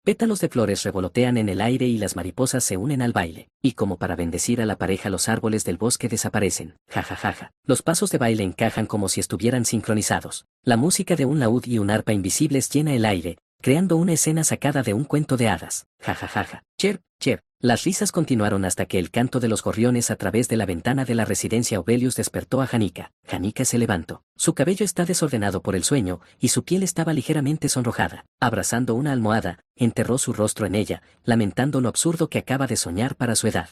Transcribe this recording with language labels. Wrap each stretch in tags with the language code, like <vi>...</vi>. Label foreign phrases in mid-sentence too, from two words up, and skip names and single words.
<es>Pétalos de flores revolotean en el aire y las mariposas se unen al baile. Y como para bendecir a la pareja los árboles del bosque desaparecen. Ja ja ja ja. Los pasos de baile encajan como si estuvieran sincronizados. La música de un laúd y un arpa invisibles llena el aire, creando una escena sacada de un cuento de hadas. Ja ja ja ja. Chirp, chirp. Las risas continuaron hasta que el canto de los gorriones a través de la ventana de la residencia Obelius despertó a Janica. Janica se levantó. Su cabello está desordenado por el sueño, y su piel estaba ligeramente sonrojada. Abrazando una almohada, enterró su rostro en ella, lamentando lo absurdo que acaba de soñar para su edad.</es>